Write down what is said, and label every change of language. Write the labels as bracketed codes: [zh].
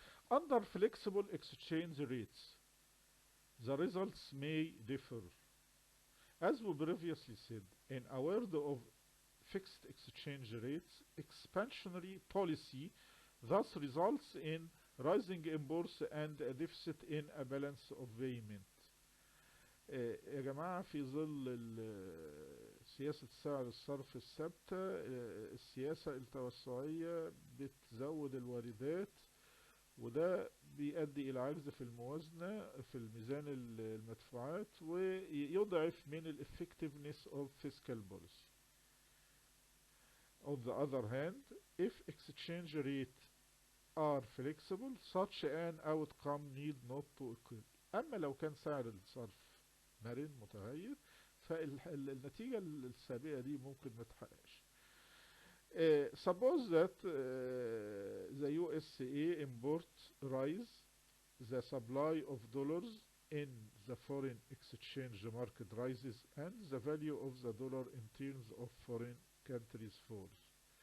[en] Under flexible exchange rates, the results may differ. As we previously said, in a world of fixed exchange rates, expansionary policy thus results in rising imports and a deficit in a balance of payment. [ar] يا جماعة في ظل سياسة سعر الصرف الثابتة، السياسة التوسعية بتزود الواردات وده بيؤدي إلى عجز في الموازنة في الميزان المدفوعات ويضعف من ال [en] effectiveness of fiscal policy. On the other hand, if exchange rates are flexible, such an outcome need not to occur. [ar] أما لو كان سعر الصرف مرن متغير فالنتيجة السابقة دي ممكن ما تحققش. [en] Suppose that the USA import rise, the supply of dollars in the foreign exchange market rises and the value of the dollar in terms of foreign countries falls.